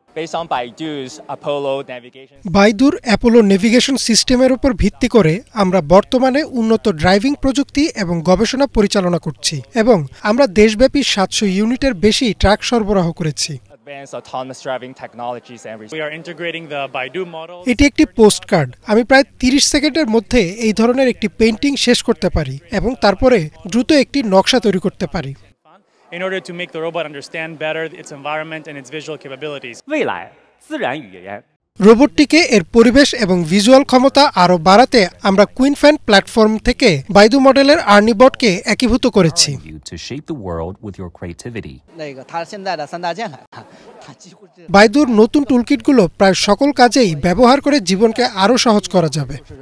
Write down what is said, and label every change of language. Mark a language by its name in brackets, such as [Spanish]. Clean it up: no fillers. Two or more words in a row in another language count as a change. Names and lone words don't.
[Bangla] বাইদুর অ্যাপোলো নেভিগেশন সিস্টেমের উপর ভিত্তি করে আমরা বর্তমানে উন্নত ড্রাইভিং প্রযুক্তি এবং গবেষণা পরিচালনা করছি এবং আমরা দেশব্যাপী ৭০০ ইউনিটের বেশি ট্রাক সরবরাহ করেছি। এটি একটি পোস্টকার্ড। আমি প্রায় ৩০ সেকেন্ডের মধ্যে এই ধরনের একটি পেইন্টিং শেষ করতে পারি এবং তারপরে দ্রুত একটি নকশা তৈরি করতে পারি। [English] In order to make the robot understand better its environment and its visual capabilities. [Chinese] 未来自然语言 [Bangla] রোবটটিকে এর পরিবেশ এবং ভিজুয়াল ক্ষমতা আরও বাড়াতে আমরা কুইনফ্যান প্ল্যাটফর্ম থেকে বাইদু মডেলের আর্নিবটকে একীভূত করেছি। বাইদুর নতুন টুলকিটগুলো প্রায় সকল কাজেই ব্যবহার করে জীবনকে আরও সহজ করা যাবে।